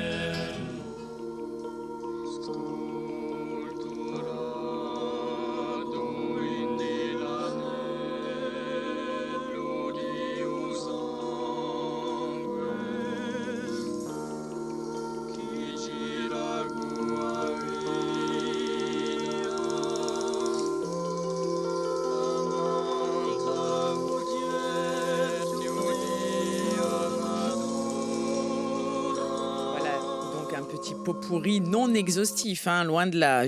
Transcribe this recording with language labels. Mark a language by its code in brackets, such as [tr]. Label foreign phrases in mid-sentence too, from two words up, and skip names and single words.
[fr] Scolturato in di l'anello di un sangue, chi gira Petit pot pourri non exhaustif, loin de là.